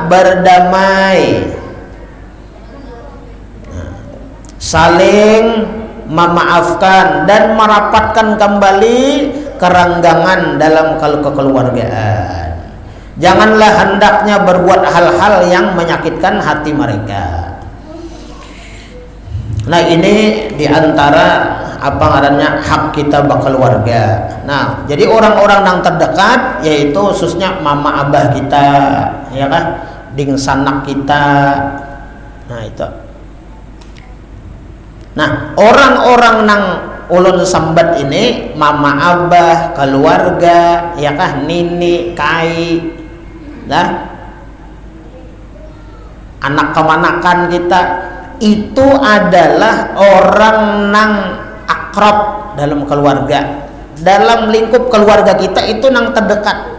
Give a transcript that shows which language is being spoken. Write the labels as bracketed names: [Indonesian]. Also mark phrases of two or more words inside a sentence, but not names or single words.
[Indonesian] Berdamai, saling memaafkan dan merapatkan kembali kerenggangan dalam kekeluargaan. Janganlah hendaknya berbuat hal-hal yang menyakitkan hati mereka. [Banjar] Nah ini diantara apa ngarannya hak kita berkeluarga. Nah jadi orang-orang yang terdekat, yaitu khususnya mama abah kita, ya kan, ding sanak kita. Nah itu Nah, orang-orang nang ulun sambat ini, mama abah, keluarga, ya kah, nini, kai, nah, anak kemanakan kita, itu adalah orang nang akrab dalam keluarga, dalam lingkup keluarga kita itu nang terdekat.